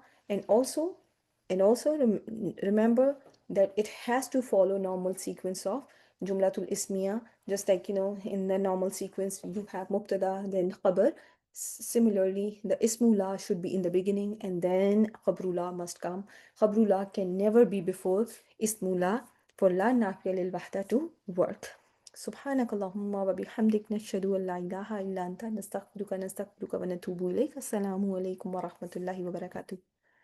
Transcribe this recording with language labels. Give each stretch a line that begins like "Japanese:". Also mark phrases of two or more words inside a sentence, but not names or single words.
English: And also remember that it has to follow normal sequence of
Arabic: الجملة الاسمية,
English: just like in the normal sequence you have mubtada then khabar. Similarly, the ismula should be in the beginning and then khabrula must come. Khabrula can never be before ismula for
Arabic: لا النافية للوحدة
English: to work.
Arabic: سبحانك اللهم وبحمدك نشهد أن لا إله إلا أنت نستغفرك ونتوب إليك. السلام عليكم ورحمة الله وبركاته.